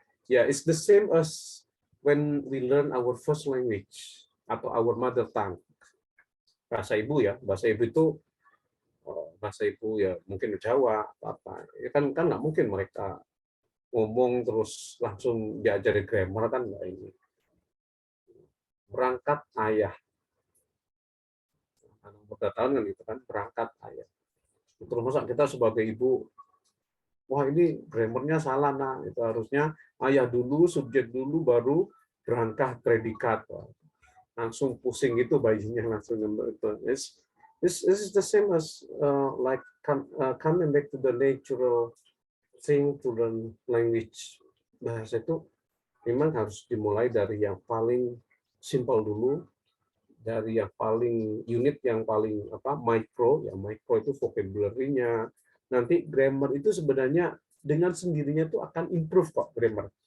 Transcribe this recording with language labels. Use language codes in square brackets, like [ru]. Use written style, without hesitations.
[en] Ya, it's the same as when we learn our first language atau our mother tongue. [id] Bahasa ibu ya, bahasa ibu itu ya mungkin Jawa apa. Ya kan nggak mungkin mereka ngomong terus langsung diajari grammar kan nggak ini. Berangkat ayah. Anak muda tahun kan itu kan berangkat ayah. Terus masa kita sebagai ibu, wah ini grammarnya salah, nah itu harusnya ayah dulu, subjek dulu, baru berangkat predikat. Langsung pusing gitu bayinya langsung itu. [en] This is the same as like coming back to the natural thing to learn language. [id] Bahasa itu memang harus dimulai dari yang paling simple dulu, dari yang paling unit, yang paling apa, micro, ya micro itu vocabulary-nya. Nanti grammar itu sebenarnya dengan sendirinya itu akan improve kok grammar.